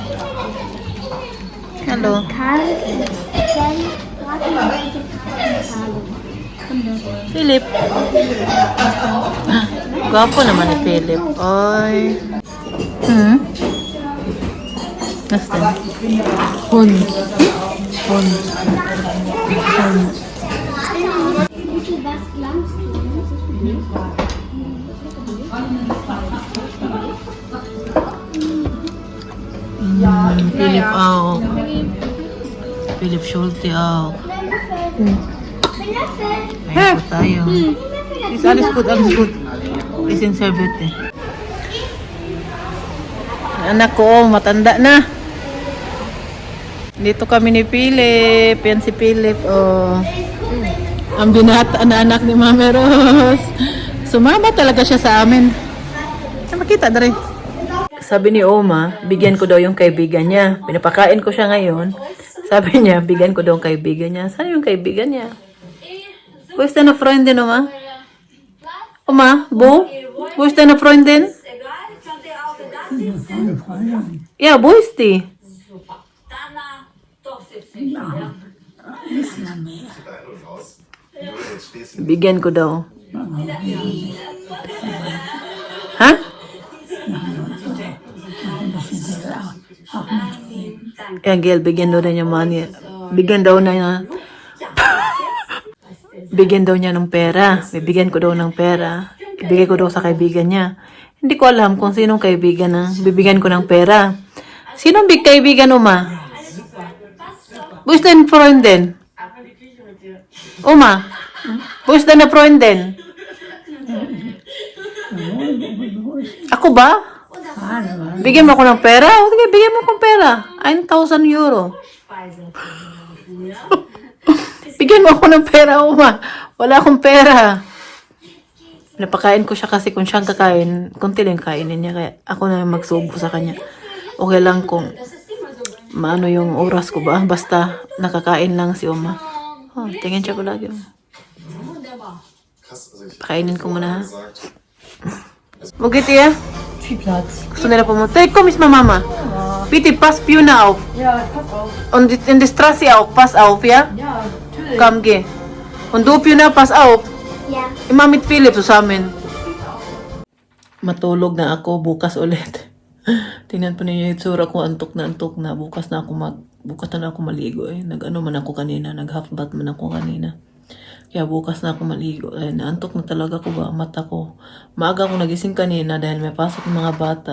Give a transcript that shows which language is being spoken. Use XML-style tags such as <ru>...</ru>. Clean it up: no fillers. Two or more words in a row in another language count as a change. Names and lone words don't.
<tl>Hello. Philip. Gwapo naman ni Philip. Oy. Nasaan?</tl> <de>Hund. Hund. Hund. Was glaubst du? Philip auch. Philip Schulte auch.</de> <tl>Ayan po tayo.</tl> <de>Is alles gut. Is in serviette.</de> <tl>Anak ko, matanda na. Dito kami ni Philip. Yan si Philip. Oh. Ang binata na anak ni Mami Rose. Sumama talaga siya sa amin. Makita na rin. Sabi ni Oma, bigyan ko daw yung kaibigan niya. Pinapakain ko siya ngayon. Sabi niya, bigyan ko daw yung kaibigan niya. Saan yung kaibigan niya?</tl> <de>Wo ist deine Freundin, Oma? Oma, wo ist deine Freundin? Ja, wo ist die?</de> <tl>Bigyan ko daw. Ha? Yan, Gil, bigyan daw na niya money. Bigyan daw na niya. Bigyan daw niya ng pera. Bibigyan ko daw ng pera. Ibigay ko daw sa kaibigan niya. Hindi ko alam kung sinong kaibigan na bibigyan ko ng pera. Sinong big kaibigan,</tl> <de>Uma? Wo ist dein Freundin? Uma? Wo ist deine Freundin?</de> <tl>Ako ba? Bigyan mo ako ng pera? O sige, bigyan mo akong pera. 1,000 euro. Bigyan mo ako ng pera, Uma. Wala akong pera. Napakain ko siya kasi kung siyang kakain, kunti lang kainin niya. Kaya ako na yung magsubo sa kanya. Okay lang kung maano yung oras ko ba. Basta nakakain lang si Uma. Oh, tingin siya ko lagi. Pakainin ko muna ha. Bugit iya?</tl> <de>Viel Platz.</de> <tl>Gusto nila pumunta.</tl> <de>Hey, komm ist mal Mama. Bitte, pass Fiona auf. Ja, pass auf. Und in die Straße auch. Pass auf, ja? Ja, natürlich. Komm, geh. Und du, Fiona, pass auf. Ja. Immer mit Philip zusammen.</de> <tl>Matulog na ako bukas ulit. Tingnan po ninyo yung itsura ko, antok na. Bukas na ako maligo eh. Nag-ano man ako kanina, nag-</tl> <en>half bath</en> <tl>man ako kanina. Kaya bukas na ako maligo. Ay, naantok na talaga ko ba, mata ko. Maaga ako nagising kanina dahil may pasok ng mga bata.</tl>